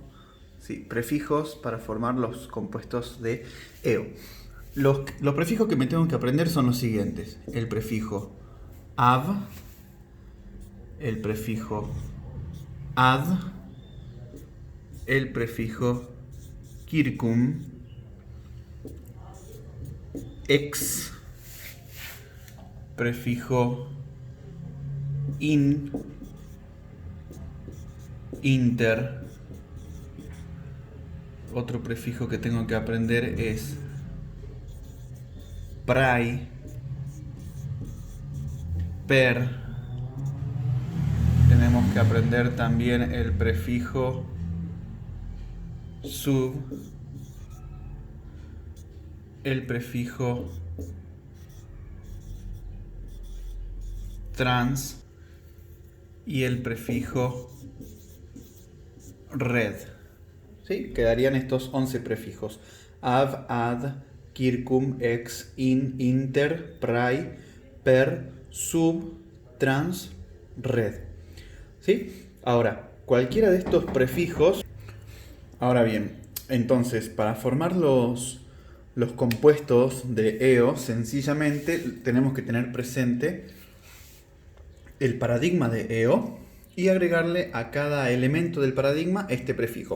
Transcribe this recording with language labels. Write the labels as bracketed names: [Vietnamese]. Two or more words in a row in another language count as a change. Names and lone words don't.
[Spanish] Sí, prefijos para formar los compuestos de eo. Los prefijos que me tengo que aprender son los siguientes. El prefijo av, el prefijo ad, el prefijo [Latin] circum, ex, [Spanish] prefijo [Latin] in, inter. [Spanish] Otro prefijo que tengo que aprender es [Latin] prai, per. [Spanish] Tenemos que aprender también el prefijo sub, el prefijo trans y el prefijo red. ¿Sí? Quedarían estos 11 prefijos: av, [Latin] ad, circum, ex, in, inter, prai, per, sub, trans, [Spanish] red. ¿Sí? Ahora, cualquiera de estos prefijos. Ahora bien, entonces, para formar los compuestos de eo, sencillamente tenemos que tener presente el paradigma de eo y agregarle a cada elemento del paradigma este prefijo.